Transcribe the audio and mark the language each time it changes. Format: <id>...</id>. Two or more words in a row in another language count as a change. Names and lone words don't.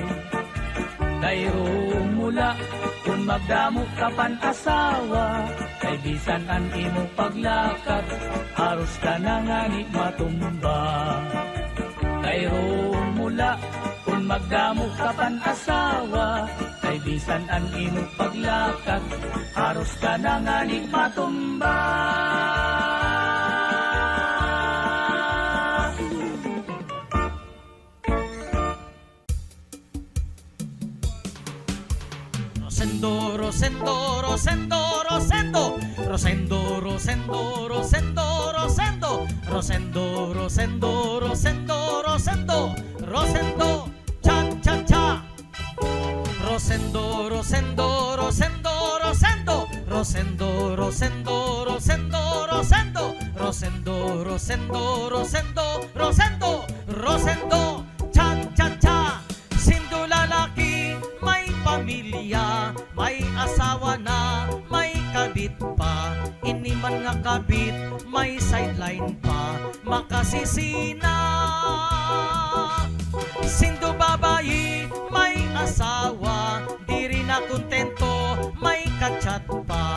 <war>Kayro mula, kung magdamo ka pan asawa, kay bisan an imo paglakat, haros ka na nga ni matumba. Kayro mula, kung magdamo ka pan asawa, kay bisan an imo paglakat, haros ka na nga ni matumba. Rosendo, Rosendo, Rosendo, Rosendo, Rosendo, Rosendo, Rosendo, Rosendo, Rosendo, Rosendo, Rosendo, Rosendo, cha cha cha. Rosendo, Rosendo, Rosendo, Rosendo, Rosendo, Rosendo, Rosendo, Rosendo, Rosendo, Rosendo, Rosendo, Rosendo, Rosendo, cha cha cha. Sindo lalaki,</war> <tl>may pamilya, may asawa na, may kabit pa.</tl> <war>Ini man nga kabit, may sideline pa, makasisina. Sindo babayi,</war> <tl>may asawa, di rin na kontento, may kachat pa.</tl>